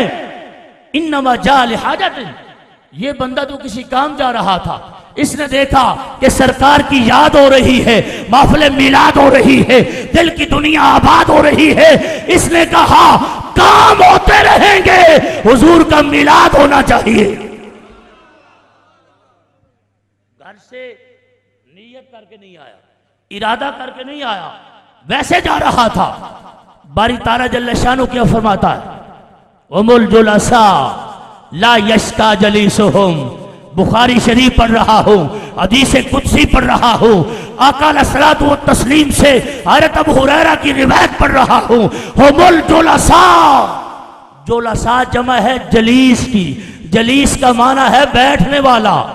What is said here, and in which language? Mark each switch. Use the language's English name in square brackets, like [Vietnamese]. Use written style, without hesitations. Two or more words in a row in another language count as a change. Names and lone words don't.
[Arabic] إنما جاء لحاجة, [Hindi] ये बंदा तो किसी काम जा रहा था, इसने देखा कि सरकार की याद हो रही है, महफिल मिलाद हो रही है, दिल की दुनिया आबाद हो रही है, इसने कहा काम होते रहेंगे, हुजूर का मिलाद होना चाहिए। घर से नीयत करके नहीं आया, इरादा करके नहीं आया, वैसे जा रहा था। बारी ताला जल्ल शानो क्या फरमाता है, [Arabic] هم الجلساء لا يشقى جليسهم, [Hindi] बुखारी शरीफ पढ़ रहा हूँ, हदीस कुदसी पढ़ रहा हूँ, आका [Arabic] عليه الصلاة والتسليم [Hindi] से हज़रत अबू हुरैरा की रिवायत पढ़ रहा हूँ। [Arabic] هم الجلساء, [Hindi] जुलसा जमा है जलीस की, जलीस का माना है बैठने वाला।